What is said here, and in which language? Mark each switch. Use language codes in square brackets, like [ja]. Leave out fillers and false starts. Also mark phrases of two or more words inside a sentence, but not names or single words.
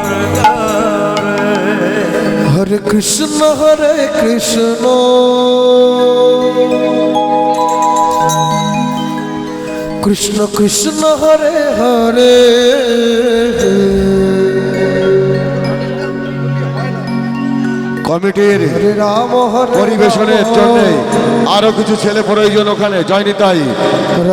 [sa] Hare Krishna Krishna Krishna Hare Hare [bn] কমিটির [sa] Hare Rama Hare [bn] পরিবেশনের জন্য আরো কিছু ছেলে প্রয়োজন ওখানে জয়নিতাই।